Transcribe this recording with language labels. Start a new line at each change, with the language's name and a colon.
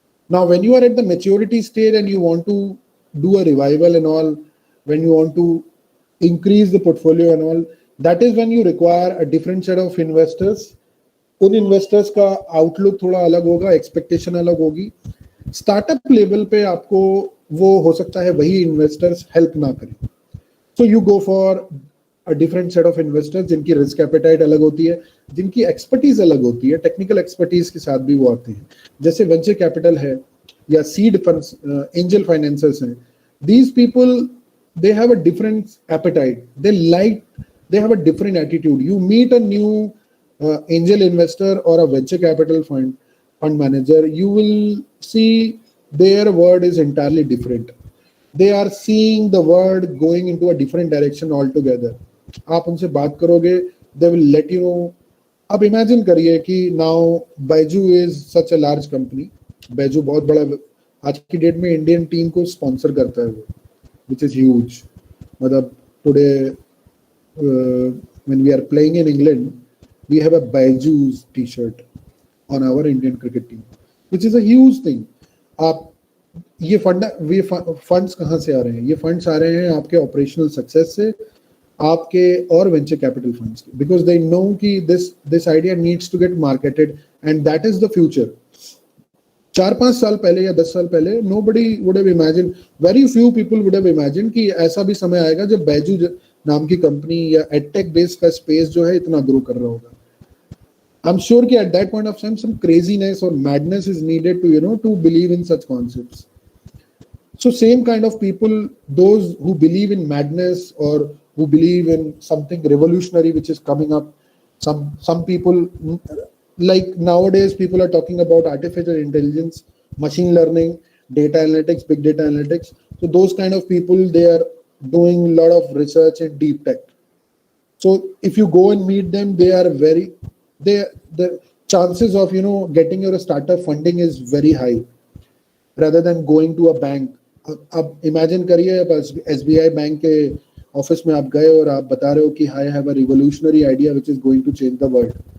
English: Now when you are at the maturity stage and you want to do a revival and all, when you want to increase the portfolio and all, that is when you require a different set of investors.
Hindi: उन investors का outlook थोड़ा अलग होगा, expectation अलग होगी. Startup level पे आपको वो हो सकता है वही इन्वेस्टर्स हेल्प ना करें.
English: so you go for a different set of investors
Hindi: जिनकी रिस्क एपेटाइट अलग होती है, जिनकी एक्सपर्टीज अलग होती है, टेक्निकल एक्सपर्टीज के साथ भी वो आते हैं. जैसे वेंचर कैपिटल है या सीड फंड्स, एंजल फाइनेंसर्स हैं.
English: These people they have a different appetite, they have a different attitude. You meet a new angel investor or a venture capital fund manager, you will see their word is entirely different. They are seeing the world going into a different direction altogether.
Hindi: आप उनसे बात करोगे,
English: they will let you know. अब imagine करिए कि now Baiju is such a large company.
Hindi: Baiju बहुत बड़ा आज की डेट में इंडियन टीम को स्पॉन्सर करता है वो,
English: which is huge. मतलब today when we are playing in England, we have a Baiju's t-shirt on our Indian cricket team, which is a huge thing.
Hindi: आप ये फंड्स कहाँ से आ रहे हैं? ये फंड्स आ रहे हैं आपके ऑपरेशनल सक्सेस से, आपके और वेंचर कैपिटल फंड्स के,
English: Because they know कि this idea needs to get marketed and that is the future.
Hindi: 4-5 साल पहले या 10 साल पहले
English: nobody would have imagined,
Hindi: very few people would have imagined कि ऐसा भी समय आएगा जब बैजू नाम की कंपनी या एडटेक बेस्ड का स्पेस जो है इतना ग्रो कर रहा होगा.
English: I'm sure कि at that point of time some craziness or madness is needed to to believe in such concepts. So same kind of people, those who believe in madness or who believe in something revolutionary which is coming up, some people, like nowadays people are talking about artificial intelligence, machine learning, data analytics, big data analytics. So those kind of people, they are doing a lot of research in deep tech. So if you go and meet them, the chances of getting your startup funding is very high rather than going to a bank.
Hindi: अब imagine करिए आप SBI bank के office में आप गए और आप बता रहे हो कि
English: I have a revolutionary idea which is going to change the world.